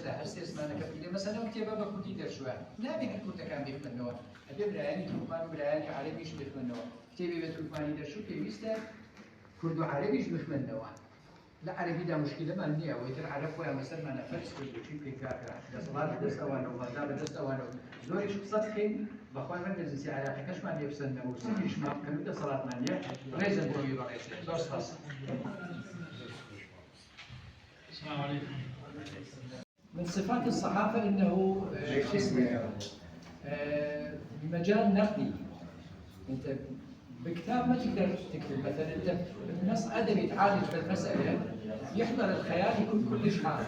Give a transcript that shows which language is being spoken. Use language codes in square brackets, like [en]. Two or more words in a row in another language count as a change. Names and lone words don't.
[ckb] لە هەر سێ زمانەکە بگرێت مەسەلەن ئەو کتێبە بە کوردی دەرچووە نابێت هەر کوردەکان بخوێنەوە ئەبێ برایانی تورکمان و برایانی عەرەبیش بخوێنەوە کتێبی بە تورکمانی دەرچوو پێویستە کورد و عەرەبیش بخوێنەوە لە عەرەبیدا مشکلەمان نییە وەیتر عەرەب خۆیان بەسەرمانە فەرز کردوچی پێکاکە دەسەڵات بەدەست ئەوانە و بەغدا بەدەست ئەوانە و زۆریش قسە بکەین بەخوای ڕەنگە جنسی عەلاقەکەشمان لێ بسەنەوە و سەریشمان بکەن و دەسەڵاتمان نییە ڕێزە بۆی بەڕێزێت زۆر سپاس. [ar] السلام عليكم. من صفات الصحافة أنه مجال نقدي. أنت بكتاب ما تقدر تكتب مثلا أنت نص أدبي تعالج بالمسألة يحضر الخيال يكون كلش حاضر.